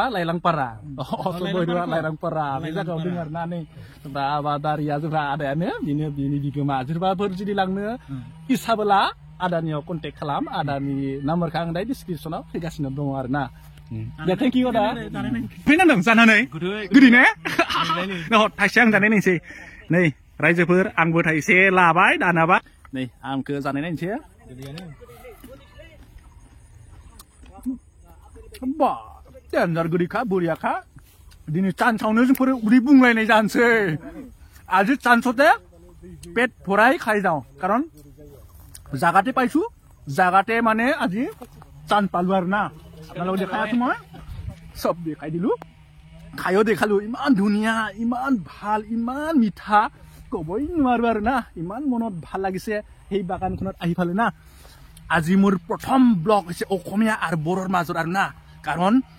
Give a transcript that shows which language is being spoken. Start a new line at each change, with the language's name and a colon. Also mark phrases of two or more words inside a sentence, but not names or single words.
Bodo: लाइलांपारा लाइलांपारा बे जायगायाव दोङो आरोना नै जोंफ्रा आबादारिया जोंफ्रा आदायानो बिनि बिगोमा सोरबाफोर जुदि लांनो इसाबोला आदानियाव कन्टेक्ट खालाम आदानि नाम्बारखौ आं दा डिसक्रिपसनाव फैगासिनो दङ आरोना दे
English: thank you
Bodo: आदा फैनांदों जानानै गोदै ने थाइसे आं जानाय नायनोसै नै रायजोफोर आंबो थाइसे लाबाय दानाबा नै आंखौ जानाय नायनोसै बा देन्जार गोदैखा बरियाखा दिनै चान्सआवनो जोंफोर उदै बुंलायनाय जानोसै
Assamese: আজি চান্সতে পেট ভৰাই খাই যাওঁ কাৰণ জাগাতে পাইছো জাগাতে মানে আজি চান্স পালো আৰু না আপোনালোকে দেখাই আছো মই চব দেখাই দিলো খায়ো দেখালো ইমান ধুনীয়া ইমান ভাল ইমান মিঠা ক'বই নোৱাৰো আৰু না ইমান মনত ভাল লাগিছে সেই বাগানখনত আহি ফালে না আজি মোৰ প্ৰথম ব্লগ হৈছে অসমীয়া আৰু বড়োৰ মাজত আৰু না কাৰণ